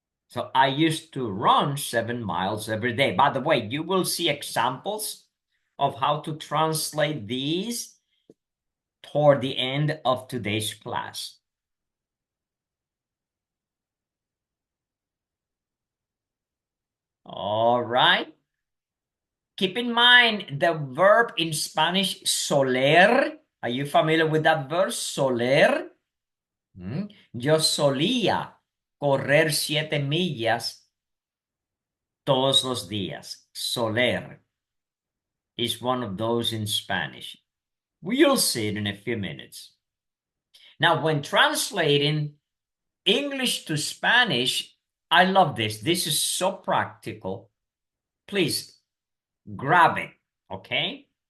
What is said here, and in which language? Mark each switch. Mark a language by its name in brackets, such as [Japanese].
[English] So I used to run 7 miles every day. By the way, you will see examples of how to translate these toward the end of today's class. All right. Keep in mind the verb in Spanish, soler. Are you familiar with that verb, soler? [Spanish] Yo solía correr 7 millas todos los días. [English] Soler is one of those in Spanish. We'll see it in a few minutes. Now, when translating English to Spanish, I love this. This is so practical. Please grab it, okay?